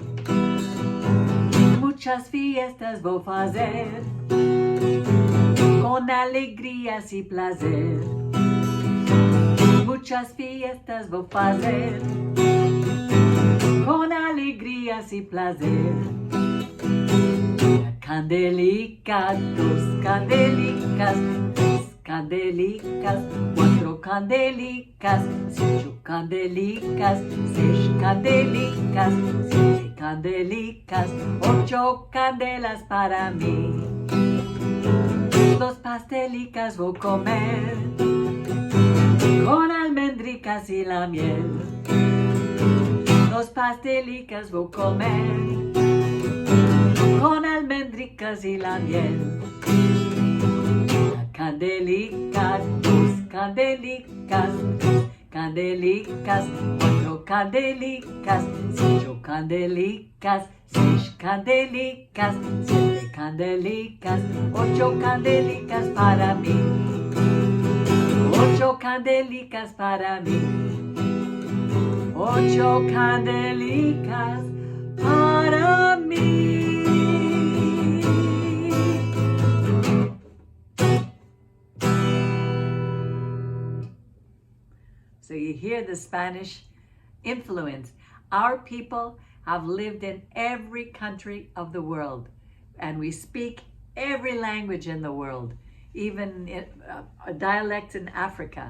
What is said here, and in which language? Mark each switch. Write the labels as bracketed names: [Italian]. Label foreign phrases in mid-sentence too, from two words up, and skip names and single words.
[Ladino] Muchas fiestas vou fazer, con alegrías y placer. Muchas fiestas vou fazer, con alegrías y placer. Una candelica, 2 candelicas, 3 candelicas, 4 candelicas, 5 candelicas, 6 candelicas, 7 candelicas, 8 candelas para mí. Los pastelicas vou comer, con almendricas y la miel. Los pastelicas vou comer, con almendricas y la miel. Una candelica, 2 candelicas, 3 candelicas, 4 candelicas, 5 candelicas, 6 candelicas, 7 candelicas, 8 candelicas para mí. 8 candelicas para mí. 8 candelicas para mí. [English] So you hear the Spanish influence. Our people have lived in every country of the world, and we speak every language in the world, even dialects in Africa.